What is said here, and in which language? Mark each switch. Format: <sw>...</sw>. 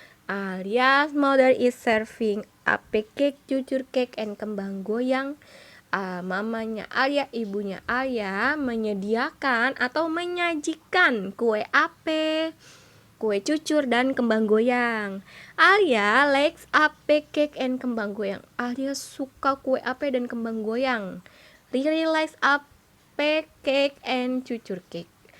<en>Arya's mother is serving a cake, cucur cake, and kembang goyang.</en> <id>Mamanya Arya, ibunya Arya menyediakan atau menyajikan kue ape, kue cucur, dan kembang goyang.</id> <en>Arya likes ape cake and kembang goyang.</en> <id>Arya suka kue ape dan kembang goyang.</id> <en>Riri likes ape cake and cucur cake.</en>